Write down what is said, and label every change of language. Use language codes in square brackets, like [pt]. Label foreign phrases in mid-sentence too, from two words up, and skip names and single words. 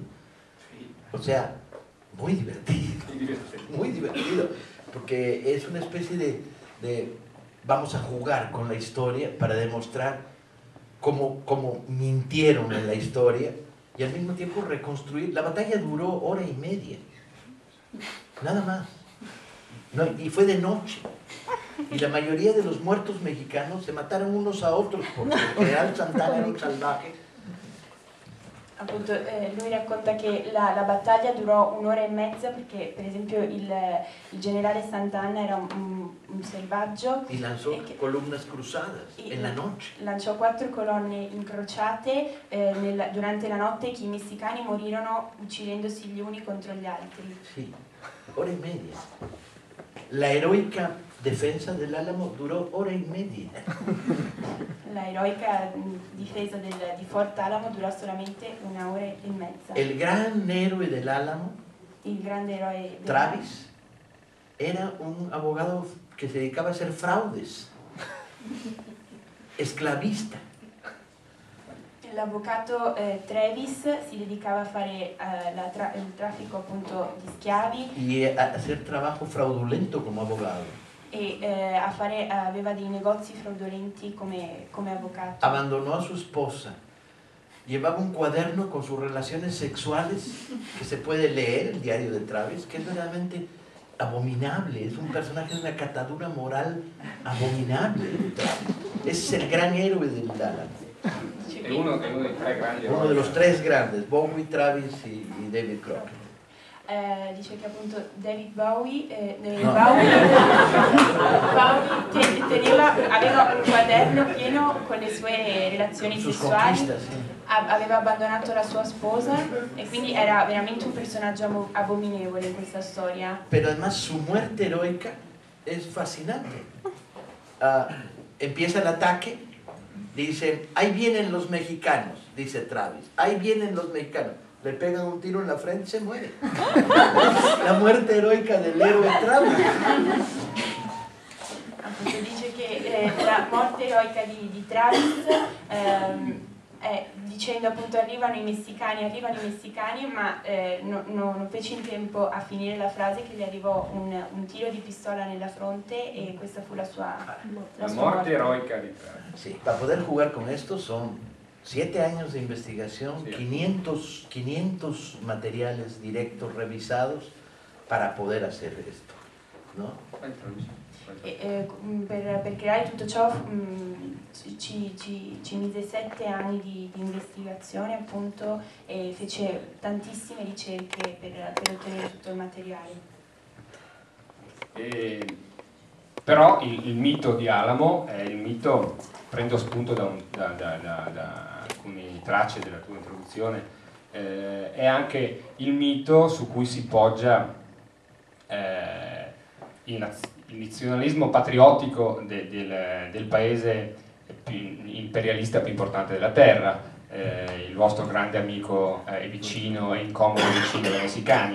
[es] O sea, muy divertido, muy divertido, porque es una especie de vamos a jugar con la historia para demostrar cómo mintieron en la historia y al mismo tiempo reconstruir. La batalla duró 1 hora y media, nada más. No, y fue de noche. Y la mayoría de los muertos mexicanos se mataron unos a otros porque el general Santana era un salvaje. [it] Appunto, lui racconta che la battaglia durò un'ora e mezza perché, per esempio, il generale Sant'Anna era un selvaggio. [es] Y lanzó columnas cruzadas en la noche. [it] Lanciò 4 colonne incrociate durante la notte che i messicani morirono uccidendosi gli uni contro gli altri. [es] Sí, hora y media. La heroica defensa del Álamo duró hora y media. [it] La eroica difesa di Fort Alamo durò solamente 1 ora e mezza. [es] El gran héroe del Álamo, [it] Il grande eroe [es] Travis, era un abogado que se dedicaba a hacer fraudes, esclavista. [it] L'avvocato Travis si dedicava a fare il traffico appunto di schiavi [es] Y a hacer trabajo fraudulento como abogado. [it] e aveva dei negozi fraudolenti come avvocato. [es] Abandonó a su esposa. Llevaba un cuaderno con sus relaciones sexuales que se puede leer, el diario de Travis, que es verdaderamente abominable. Es un personaje de una catadura moral abominable. Es el gran héroe del Álamo. [it] È uno dei 3 grandi [es] Uno de los 3 grandes, Bowie, Travis y David Crockett. [it] Dice che appunto David Bowie, [es] No. [it] aveva un quaderno pieno con le sue relazioni [es] Sus [it] sessuali, [es] conquistas, sí. [it] aveva abbandonato la sua sposa e quindi era veramente un personaggio abominevole in questa storia. [es] Pero además su muerte heroica es fascinante. Empieza el ataque, dicen, ahí vienen los mexicanos, dice Travis, ahí vienen los mexicanos. Le pegan un tiro en la frente y se muere. La muerte heroica del héroe Travis. [it] Appunto dice che la morte eroica di Travis dicendo appunto arrivano i messicani, ma non fece in tempo a finire la frase che gli arrivò un tiro di pistola nella fronte e questa fu la sua morte eroica di Travis. [es] Sí, para poder jugar con esto son 7 años de investigación, Sí. 500 materiales directos revisados para poder hacer esto, ¿no? [it] Per creare tutto ciò ci mise 7 anni di investigazione appunto e fece tantissime ricerche per ottenere tutto il materiale. Però il mito di Alamo è il mito, prendo spunto da alcune tracce della tua introduzione, è anche il mito su cui si poggia il nazionalismo patriottico del paese imperialista più importante della terra, il vostro grande amico e vicino e incomodo vicino dei messicani.